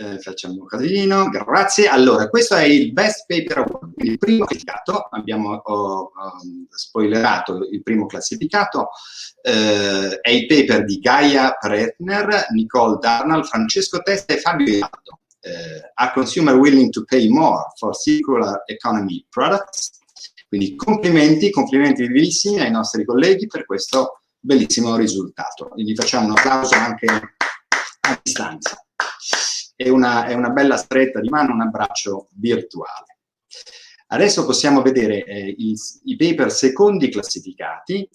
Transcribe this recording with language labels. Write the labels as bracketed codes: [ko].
[it] facciamo un casino, grazie. Allora, questo è il Best Paper Award, il primo classificato, abbiamo spoilerato il primo classificato, è il paper di Gaia Pretner, Nicole Darnall, Francesco Testa e Fabio Ialdo. [en] A consumer willing to pay more for circular economy products. [it] Quindi complimenti vivissimi ai nostri colleghi per questo bellissimo risultato. E gli facciamo un applauso anche a distanza. È una bella stretta di mano, un abbraccio virtuale. Adesso possiamo vedere i paper secondi classificati.